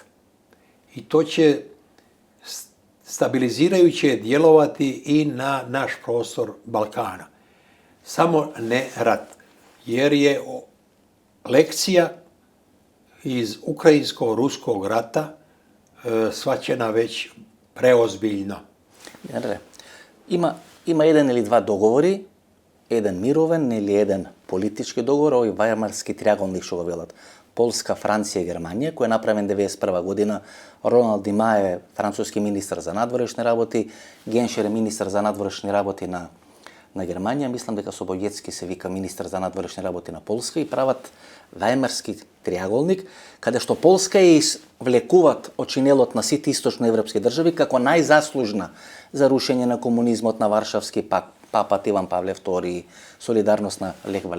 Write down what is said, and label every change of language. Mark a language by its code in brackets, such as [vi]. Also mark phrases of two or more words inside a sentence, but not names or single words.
[sr] I to će stabilizirajuće djelovati i na naš prostor Balkana. Samo ne rat. Jer je lekcija iz ukrajinsko-ruskog rata shvaćena već preozbiljno. [mk] Има еден или два договори, еден мировен или еден политички договор, овој Вајмарски триаголник што го велат. Полска, Франција и Германија, кој е направен 1991 година. Роналд Димаје, француски министар за надворешни работи, Геншер е министар за надворешни работи на Германија, мислам дека Собојецки се вика министар за надворешни работи на Полска, и прават Вајмарски триаголник, каде што Полска ја извлекуваат од чинелот на сите источноевропски држави како најзаслужна за рушење на комунизмот, на Варшавски папат Иван Павле II, солидарност на Лех Валенса.